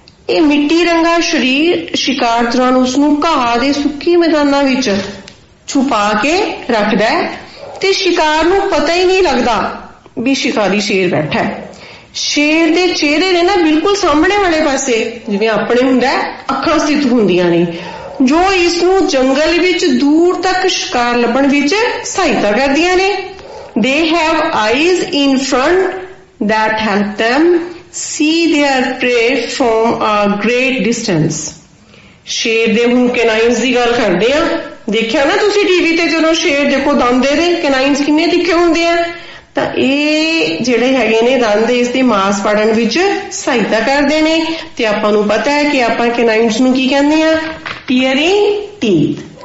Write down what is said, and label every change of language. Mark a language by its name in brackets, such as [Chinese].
[Punjabi] ਇਹ ਮਿੱਟੀ ਰੰਗਾ ਸਰੀਰ ਸ਼ਿਕਾਰ ਦੌਰਾਨ ਉਸਨੂੰ ਘਾਹ ਦੇ ਸੁੱਕੇ ਮੈਦਾਨਾਂ ਵਿੱਚ ਛੁਪਾ ਕੇ ਰੱਖਦਾ ਹੈ ਤੇ ਸ਼ਿਕਾਰ ਨੂੰ ਪਤਾ ਹੀ ਨਹੀਂ ਲੱਗਦਾ ਵੀ ਸ਼ਿਕਾਰੀ ਸ਼ੇਰ ਬੈਠਾ ਹੈ। ਸ਼ੇਰ ਦੇ ਚਿਹਰੇ ਨੇ ਨਾ ਬਿਲਕੁਲ ਸਾਹਮਣੇ ਵਾਲੇ ਪਾਸੇ, ਜਿਵੇਂ ਆਪਣੇ ਹੁੰਦਾ, ਅੱਖਾਂ ਸਥਿਤ ਹੁੰਦੀਆਂ ਨੇ, ਜੋ ਇਸ ਨੂੰ ਜੰਗਲ ਵਿੱਚ ਦੂਰ ਤੱਕ ਸ਼ਿਕਾਰ ਲੱਭਣ ਵਿੱਚ ਸਹਾਇਤਾ ਕਰਦੀਆਂ ਨੇ। [English] They have eyes in front that help them see their prey from a great distance. [Punjabi] ਸ਼ੇਰ ਦੇ ਹੁਣ ਕੈਨਾਈਨਸ ਦੀ ਗੱਲ ਕਰਦੇ ਆ। ਦੇਖਿਆ ਨਾ ਤੁਸੀਂ ਟੀਵੀ ਤੇ, ਜਦੋਂ ਸ਼ੇਰ ਦੇਖੋ ਦੰਦ ਦੇ ਕੈਨਾਈਨਸ ਕਿੰਨੇ ਤਿੱਖੇ ਹੁੰਦੇ ਆ, ਤਾਂ ਇਹ ਜਿਹੜੇ ਹੈਗੇ ਨੇ ਦੰਦ ਇਸ ਦੇ ਮਾਸ ਪਾੜਨ ਵਿੱਚ ਸਹਾਇਤਾ ਕਰਦੇ ਨੇ। ਤੇ ਆਪਾਂ ਨੂੰ ਪਤਾ ਹੈ ਕਿ ਆਪਾਂ ਕੈਨਾਈਨਸ ਨੂੰ ਕੀ ਕਹਿੰਦੇ ਆ? Tearing teeth.